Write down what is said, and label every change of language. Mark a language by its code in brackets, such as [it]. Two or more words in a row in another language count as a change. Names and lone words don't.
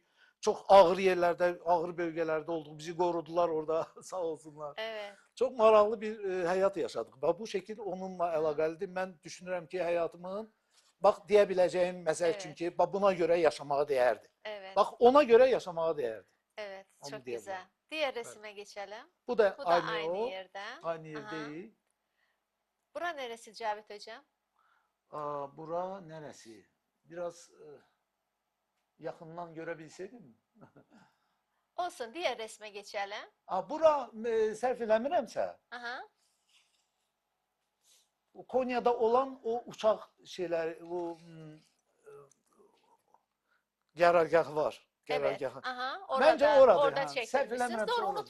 [az] Çox ağır yerlərdə, ağır bölgələrdə olduq. Bizi qorudular orada, sağ olsunlar. [tr] Evet. [az] Çox maraqlı bir həyat yaşadıq. Və bu şəkil onunla Aha, əlaqəlidir. Mən düşünürəm ki, həyatımın bax deyə biləcəyim məsəl üçün [tr] evet. [az] ki, bax buna görə yaşamağa dəyərdi. [tr] Evet. [az] Bax ona görə yaşamağa dəyərdi. [tr] Evet. [az] Onu [tr] Çok [az] deyə [tr] güzel. [az] bilərəm. [tr] Diğer [az] Bəli. [tr] resime geçelim. Bu da Bu da aynı aynı o, yerde. aynı yer Aha. [az] deyil. [tr] Bura neresi Cavit Hocam? [az] Bura nərəsi? Biraz yaxından görə bilsəydim. [tr] Olsun, diğer resme geçelim. [az] Bura sərf eləmirəmsə, Aha. Konya'da olan o uçaq şeyləri, o qərargahı var. [tr] Evet. [az] Qərargahı. Aha. Məncə Orada, oradır. orada Səhv [tr] çektirmişsiniz. [az] eləmirəmsə [tr] Doğru, [az] oradır.